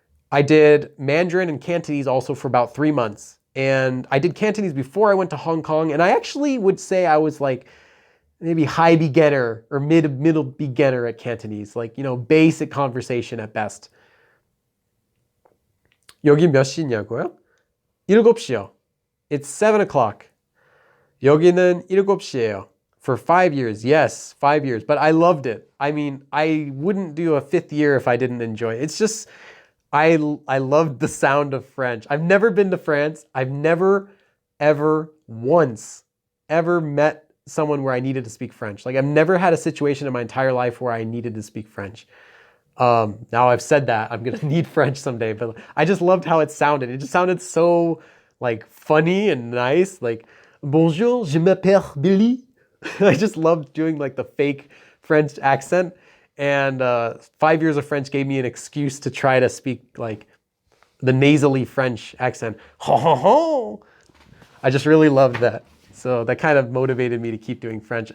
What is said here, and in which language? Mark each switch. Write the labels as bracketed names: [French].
[English] I did Mandarin and Cantonese also for about 3 months. And I did Cantonese before I went to Hong Kong. And I actually would say I was like maybe high beginner or middle beginner at Cantonese, like, basic conversation at best. [Korean] 여기 몇 시냐고요? 7시요. [English] It's 7 o'clock. [Korean] 여기는 7시예요. [English] For 5 years, yes, 5 years. But I loved it. I mean, I wouldn't do a 5th year if I didn't enjoy it. It's just, I loved the sound of French. I've never been to France. I've never, ever, once, ever met someone where I needed to speak French. Like I've never had a situation in my entire life where I needed to speak French. Now I've said that, I'm gonna need French someday, but I just loved how it sounded. It just sounded so like funny and nice. Like, [French] bonjour, je m'appelle Billy. [English] I just loved doing like the fake French accent. And 5 years of French gave me an excuse to try to speak like the nasally French accent. Ho, ho, ho. I just really loved that. So that kind of motivated me to keep doing French.